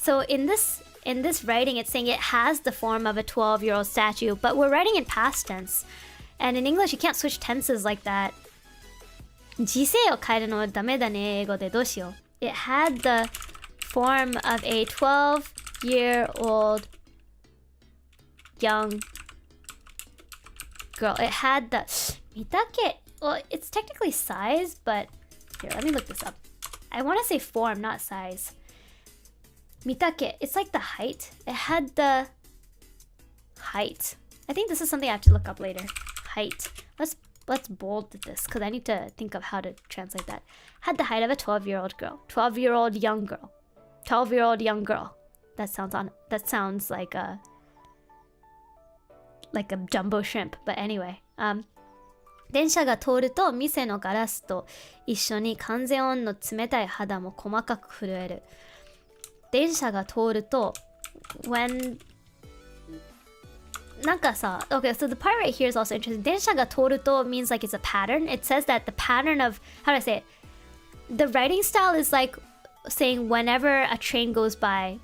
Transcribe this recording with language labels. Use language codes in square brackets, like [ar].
[en] So in this writing, it's saying it has the form of a 12-year-old statue, but we're writing in past tense. And in English, you can't switch tenses like that. [ja] 時制を変えるのダメだね、英語でどうしよう。 [en] It had the form of a 12-year-old young girl. It had the 御嶽. Well, it's technically size, but here, let me look this up. I want to say form, not size. 御嶽.It's like the height. It had the height. I think this is something I have to look up later. Height. Let's bold this because I need to think of how to translate that. Had the height of a 12-year-old girl. 12-year-old young girl. 12-year-old young girl. That sounds like a jumbo shrimp. But anyway. [ja] 電車が通ると店のガラスと一緒に完全温の冷たい肌も細かく震える。電車が通ると [en] when なんかさ okay, so the part right here is also interesting. [ja] 電車が通ると [en] means like it's a pattern. It says that the pattern of, how do I say it? The writing style is like saying whenever a train goes by.